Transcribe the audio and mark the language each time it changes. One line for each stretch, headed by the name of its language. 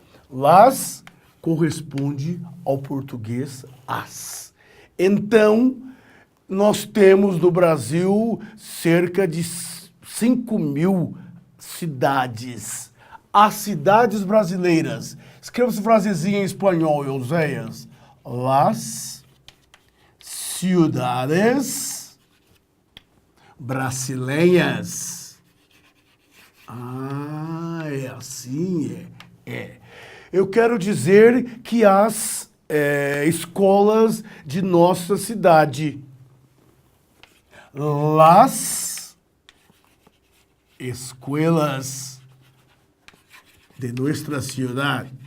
Portuguese: Las corresponde ao português as. Então, nós temos no Brasil cerca de 5.000 cidades. As cidades brasileiras. Escreva essa frasezinha em espanhol, Euséias.
Spanish: Las ciudades brasileiras.
Portuguese: Ah, é assim, é. Eu quero dizer que as escolas de nossa cidade.
Spanish: Las escuelas de nuestra ciudad.